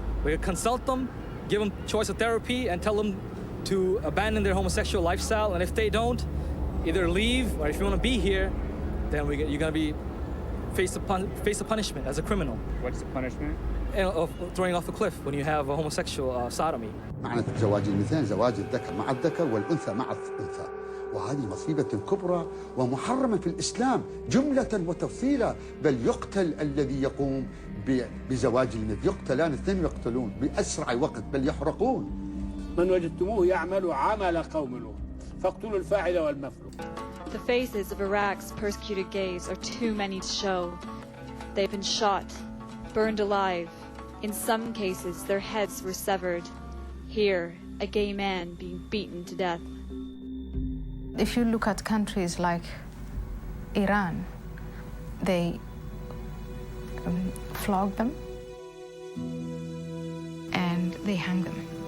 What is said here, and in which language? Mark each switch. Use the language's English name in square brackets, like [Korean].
[English] We're gonna consult them, give them choice of therapy, and tell them to abandon their homosexual lifestyle. And if they don't, either leave, or if you wanna be here, then you're gonna be face a punishment as a criminal. What's the punishment? Of throwing off a cliff when you have a homosexual sodomy. [Arabic] معنى زواج المثلين زواج الذكر مع الذكر والأنثى مع الأنثى، وهذه مصيبة كبرى ومحرمة في الإسلام جملة وتفصيلا، بل يقتل الذي يقوم بزواج المثل، يقتلان اثنين يقتلون بأسرع وقت بل يحرقون. من وجدتموه يعمل عمل قوم لوط فاقتلوا الفاعل والمفعول. [English] The faces of Iraq's persecuted gays are too many to show. They've been shot, burned alive. In some cases, their heads were severed. Here, a gay man being beaten to death. If you look at countries like Iran, they flog them and they hang them.